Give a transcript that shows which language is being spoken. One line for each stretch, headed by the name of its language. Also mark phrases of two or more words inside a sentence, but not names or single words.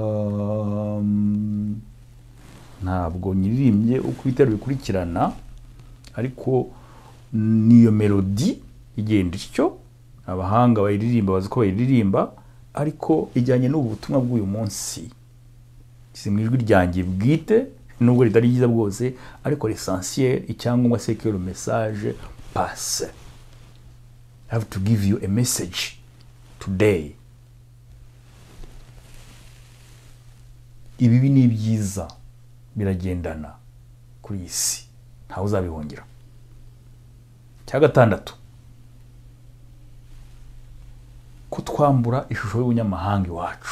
Kinyarwanda: Ntabwo nyiririmbye uko ibitero bikurikirana, ariko niyo melodi igenda ityo. Abahanga bayiririmba bazi ko bayiririmba, ariko ijyanye n'ubu butumwa bw'uyu munsi. Si mu ijwi ryanjye bwite, nubwo ritari ryiza bwose, ariko l'essentiel, icyangombwa
French: c'est que le message passe.
English: I have to give you a message today.
Kinyarwanda: Ibibi ni byiza biragendana kuri iyi si, ntawe uzabihongera. Cya gatandatu, kutwambura ishusho y'ubunyamahanga iwacu.